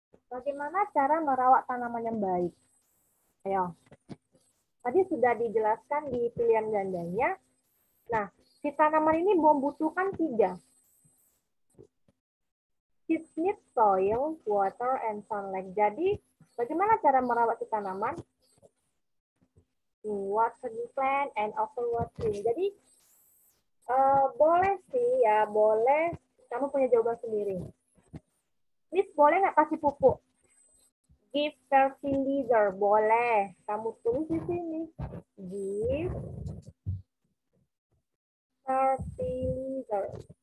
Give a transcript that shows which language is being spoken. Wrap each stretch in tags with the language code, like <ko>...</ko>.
<id>Bagaimana cara merawat tanaman yang baik? Ayo. Tadi sudah dijelaskan di pilihan gandanya. Nah, si tanaman ini membutuhkan 3.</id> <en>It needs soil, water, and sunlight.</en> <id>Jadi, bagaimana cara merawat si tanaman?</id> <en>Water the plant and overwatering.</en> <id>Jadi, boleh sih ya, boleh. Kamu punya jawaban sendiri. Miss, boleh nggak kasih pupuk?</id> <en>Give fertilizer,</en> <id>boleh. Kamu tulis di sini.</id> <en>Give fertilizer.</en>